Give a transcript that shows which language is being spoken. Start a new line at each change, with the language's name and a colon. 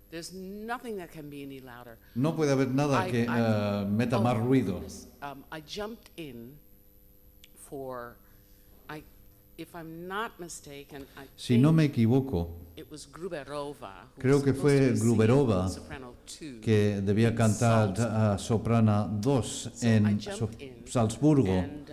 English: There's nothing that can be any louder.
Spanish: No puede haber nada que meta más ruido.
English: I jumped in for, if I'm not mistaken,
Spanish: si no me equivoco,
English: it was Gruberova,
Spanish: creo que fue Gruberova que debía cantar soprana 2 en Salzburgo.